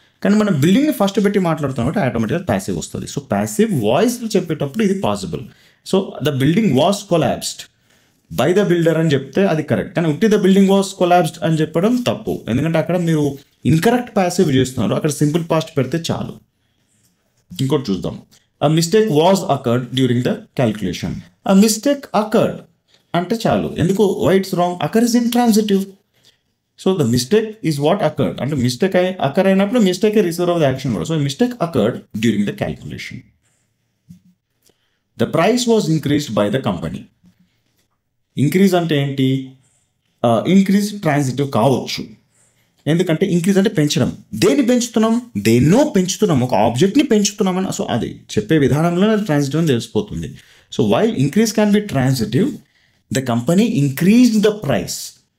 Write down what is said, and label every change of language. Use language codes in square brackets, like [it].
[te] కానీ మనం బిల్డింగ్ని ఫస్ట్ పెట్టి మాట్లాడుతాం కాబట్టి ఆటోమేటిక్గా ప్యాసివ్ వస్తుంది. సో ప్యాసివ్ వాయిస్లో చెప్పేటప్పుడు ఇది possible. [en] so the building was collapsed by the builder [te] అని చెప్తే అది కరెక్ట్. కానీ ఉట్టి [en] the building was collapsed [te] అని చెప్పడం తప్పు, ఎందుకంటే అక్కడ మీరు ఇన్కరెక్ట్ ప్యాసివ్ చేస్తున్నారు. అక్కడ సింపుల్ పాస్ట్ పెడితే చాలు. ఇంకోటి చూద్దాం. [en] A mistake was occurred during the calculation. A mistake occurred అంటే చాలు. ఎందుకు? why it's wrong? Occur is intransitive. So the mistake is what occurred. [te] అంటే మిస్టేక్ అక్కర్ అయినప్పుడు mistake receiver of the action కూడా. So mistake [en] occurred during the calculation. The price was increased by the company. [te] Increase అంటే ఏంటి? Increase transitive కావచ్చు, ఎందుకంటే increase అంటే పెంచడం. దేన్ని పెంచుతున్నాం? దేన్నో పెంచుతున్నాం, ఒక ఆబ్జెక్ట్ని పెంచుతున్నామని. సో అది చెప్పే విధానంలో ట్రాన్సిటివ్ అని తెలిసిపోతుంది. [en] So while increase can be transitive, the company increased the price.